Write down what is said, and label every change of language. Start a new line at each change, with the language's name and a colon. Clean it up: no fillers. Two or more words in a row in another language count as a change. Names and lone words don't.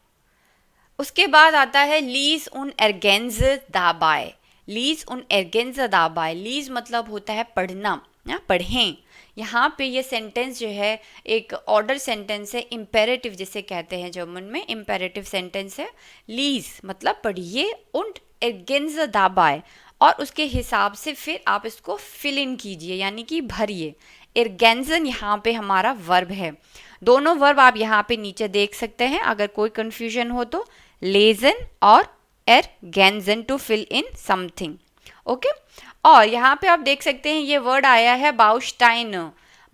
Hindi: उसके बाद आता है
German: Lies und ergänze dabei. Lies und ergänze dabei.
Hindi: लीज मतलब होता है पढ़ना या पढ़ें। यहाँ पे ये सेंटेंस जो है एक
English: order sentence
Hindi: है, इम्पेरेटिव जिसे कहते हैं जर्मन में,
English: imperative sentence
Hindi: है। लीज मतलब पढ़िए,
German: und ergänze dabei,
Hindi: और उसके हिसाब से फिर आप इसको
English: fill in
Hindi: कीजिए यानी कि भरिए। ergänzen यहाँ पे हमारा वर्ब है। दोनों वर्ब आप यहाँ पे नीचे देख सकते हैं, अगर कोई कंफ्यूजन हो तो lesen और ergänzen
English: to fill in something.
Hindi: ओके, और यहाँ पे आप देख सकते हैं ये वर्ड आया है बाउस्टाइन।